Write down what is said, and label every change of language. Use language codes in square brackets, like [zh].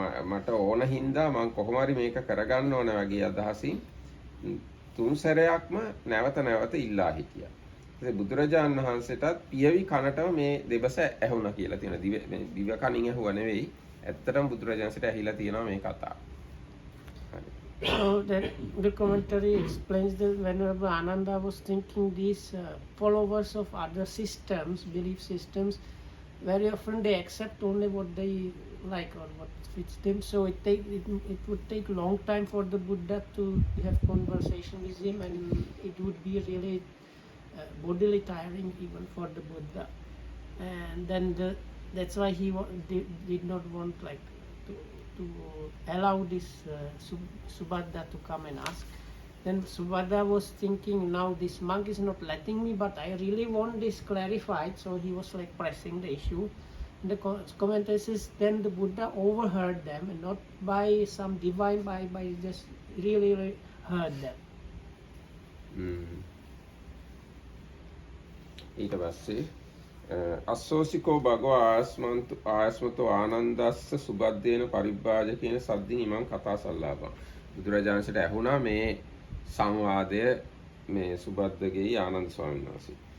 [si] මට ඕන හින්දා මම කොහොම හරි මේක කරගන්න ඕන වගේ අදහසින් තුන් සැරයක්ම නැවත ඉල්ලා හිටියා. ඉතින් බුදුරජාණන් වහන්සේටත් පියවි කනටම මේ දෙබස ඇහුණා කියලා තියෙනවා. දිව කනින් ඇහුවා නෙවෙයි. ඇත්තටම බුදුරජාණන්සේට ඇහිලා තියෙනවා මේ කතාව. [en] So the commentary explains that Venerable Ananda was thinking these followers of other systems, belief systems, very often they accept only what they like or what fits them. So it would take long time for the Buddha to have conversation with him, and it would be really bodily tiring even for the Buddha. And then that's why he did not want to allow this Subhadra to come and ask. Then Subhadra was thinking, now this monk is not letting me, but I really want this clarified. So he was like pressing the issue. And the commentator says, then the Buddha overheard them, and not by some divine, by just really heard them. [pi] ඊට පස්සේ අස්සෝසිකෝ භගවා ආයස්මතෝ ආනන්දස්ස සුබද්දේන පරිබ්බාජකේන සද්දින් ඉමං කතා සල්ලාපං. [si] බුදුරජාණන්සේට ඇහුණා මේ සංවාදය මේ සුබද්දගේ ආනන්ද ස්වාමීන් වහන්සේ.